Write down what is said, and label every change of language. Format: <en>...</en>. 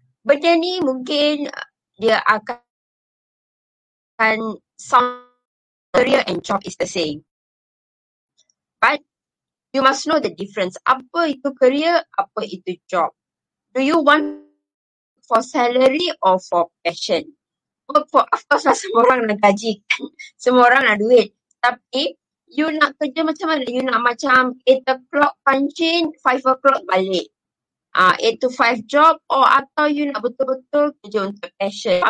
<ms>Benda ni mungkin dia akan</ms> <en>sound career and job is the same. But you must know the difference.</en> <ms>Apa itu career, apa itu job.</ms> <en>Do you want for salary or for passion?</en> <ms>Of course lah, semua orang nak gaji. Semua orang nak duit. Tapi, you nak kerja macam mana? You nak macam</ms> <en>8 o'clock punch in, 5 o'clock</en> <ms>balik.</ms> <en>8 to 5 job,</en> <ms>atau you nak betul-betul kerja untuk passion.</ms>